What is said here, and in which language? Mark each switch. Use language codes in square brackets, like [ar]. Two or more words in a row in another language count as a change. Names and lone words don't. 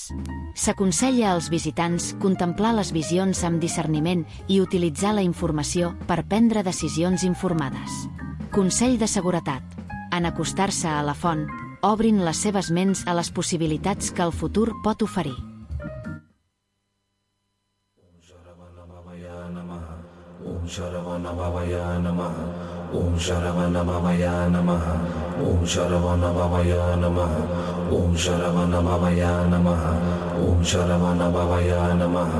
[ca] S'aconsella als visitants contemplar les visions amb discerniment i utilitzar la informació per prendre decisions informades. Consell de seguretat. En acostar-se a la font, obrin les seves ments a les possibilitats que el futur pot oferir. [sa] ॐ शरवण भवाय नमः. ॐ शरवण भवाय नमः। ॐ शरवण भवाय नमः. ॐ शरवण भवाय नमः। ॐ शरवण भवाय नमः.